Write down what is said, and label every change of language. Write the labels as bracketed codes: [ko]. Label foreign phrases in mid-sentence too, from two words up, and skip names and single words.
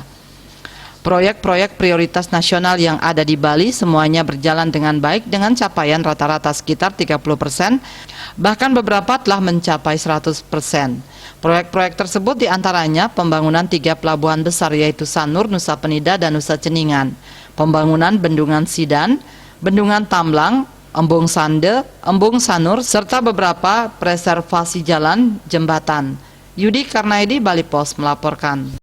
[id] Proyek-proyek prioritas nasional yang ada di Bali semuanya berjalan dengan baik dengan capaian rata-rata sekitar 30%, bahkan beberapa telah mencapai 100%. Proyek-proyek tersebut diantaranya pembangunan 3 pelabuhan besar yaitu Sanur, Nusa Penida, dan Nusa Ceningan, pembangunan Bendungan Sidan, Bendungan Tamblang, Embung Sande, Embung Sanur, serta beberapa preservasi jalan jembatan. Yudi Karnaidi, Bali Pos melaporkan.